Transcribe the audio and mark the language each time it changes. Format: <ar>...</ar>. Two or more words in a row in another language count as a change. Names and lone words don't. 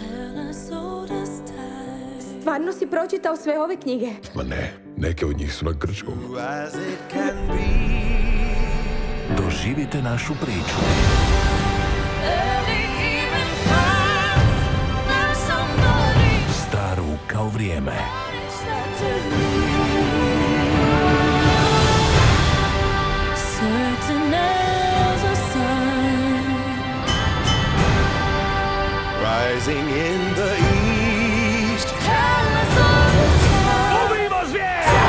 <hr>Stvarno si pročitao sve ove knjige? Ma ne, neke od njih su na grčkom. Doživite našu priču. Staru kao vrijeme.</hr> <en>Rising in the east.</en> <hr>Ubijmo zvijer!</hr>